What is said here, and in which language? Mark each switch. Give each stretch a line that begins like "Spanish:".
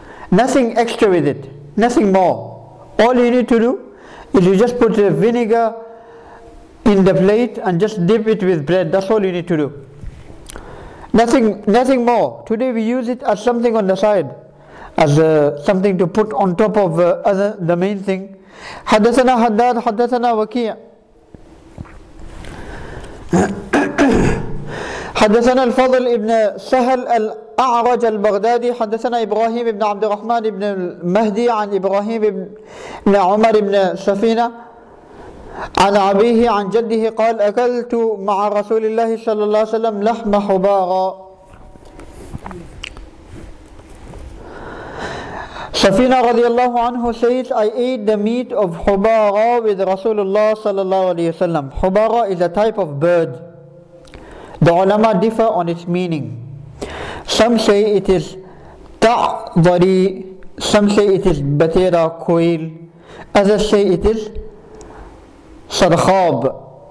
English: Nothing extra with it, nothing more. All you need to do is you just put the vinegar in the plate and just dip it with bread. That's all you need to do. Nothing more. Today we use it as something on the side, as something to put on top of the main thing.
Arabic: حدثنا حداد حدثنا وكيع حدثنا الفضل ابن سهل الأعرج البغدادي حدثنا إبراهيم بن عبد الرحمن بن المهدي عن إبراهيم بن عمر بن سفينة عن أبيه عن جده قال أكلت مع رسول الله صلى الله عليه وسلم لحم حبارا.
English: Safina radiallahu anhu says, I ate the meat of hubara with Rasulullah sallallahu alayhi wasallam. Hubara is a type of bird. The ulama differ on its meaning. Some say it is ta'dari, some say it is batera, quail, others say it is sarkhab.